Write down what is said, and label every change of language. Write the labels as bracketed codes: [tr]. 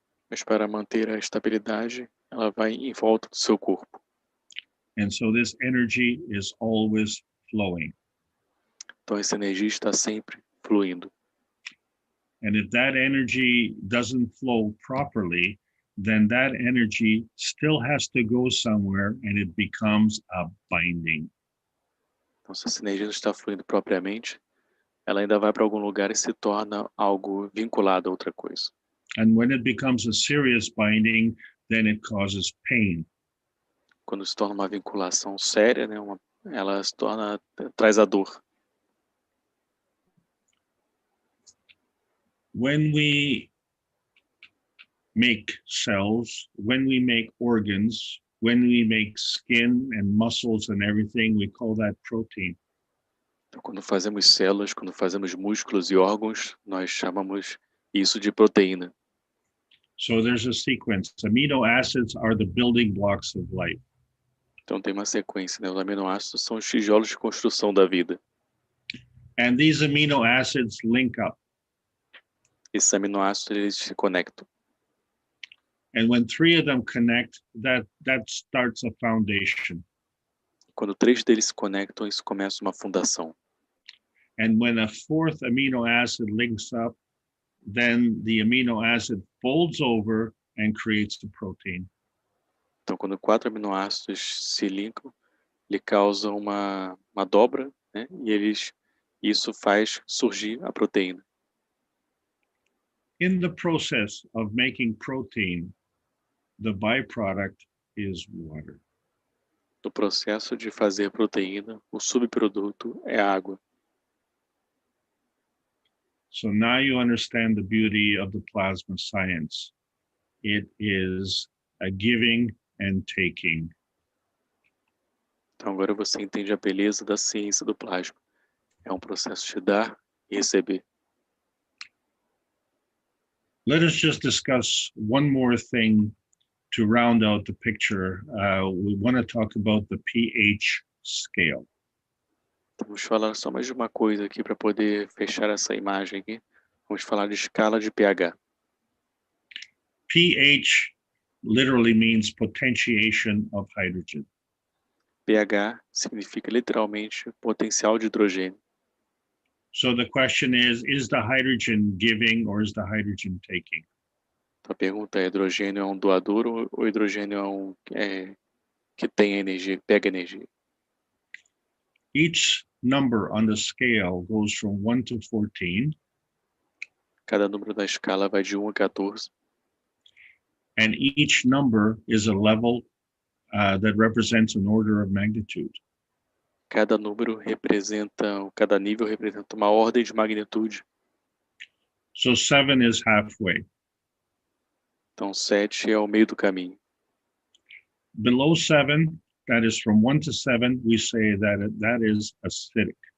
[pt] Mas para manter a estabilidade, ela vai em volta do seu corpo. [en] And so this energy is always flowing. [pt] Então essa energia está sempre fluindo. [en] And if that energy doesn't flow properly, then that energy still has to go somewhere and it becomes a binding. [pt] Então se essa energia não está fluindo propriamente, ela ainda vai para algum lugar e se torna algo vinculado a outra coisa. [en] And when it becomes a serious binding, then it causes pain. [pt] Quando se torna uma vinculação séria, né, ela se torna, traz a dor. [en] When we make cells, when we make organs, when we make skin and muscles and everything, we call that protein. [pt] Então, quando fazemos células, quando fazemos músculos e órgãos, nós chamamos isso de proteína. [en] So there's a sequence. Amino acids are the building blocks of life. [pt] Então tem uma sequência, né? Os aminoácidos são os tijolos de construção da vida. [en] And these amino acids link up. [pt] Esses aminoácidos, eles se conectam. [en] And when 3 of them connect, that starts a foundation. [pt] Quando 3 deles se conectam, isso começa uma fundação. [en] And when a 4th amino acid links up, then the amino acid folds over and creates the protein. [pt] Então, quando 4 aminoácidos se linkam, ele causa uma dobra, né? E isso faz surgir a proteína. [en] In the process of making protein, the byproduct is water. [pt] No processo de fazer proteína, o subproduto é a água. [en] So now you understand the beauty of the plasma science. It is a giving and taking. [pt] Então agora você entende a beleza da ciência do plasma. É um processo de dar e receber. [en] Let us just discuss one more thing to round out the picture. We want to talk about the pH scale. [pt] Então, vamos falar só mais de uma coisa aqui para poder fechar essa imagem aqui. Vamos falar de escala de pH. [en] pH literally means potentiation of hydrogen. [pt] pH significa literalmente potencial de hidrogênio. [en] So the question is the hydrogen giving or is the hydrogen taking? [pt] Então, a pergunta é: hidrogênio é um doador ou hidrogênio é um que tem energia, que pega energia? [en] Each number on the scale goes from 1 to 14. [pt] Cada número da escala vai de 1 a 14. [en] And each number is a level that represents an order of magnitude. [pt] Cada nível representa uma ordem de magnitude. [en] So 7 is halfway. [pt] Então, 7 é o meio do caminho. [en] Below 7, that is from 1 to 7, we say that is acidic.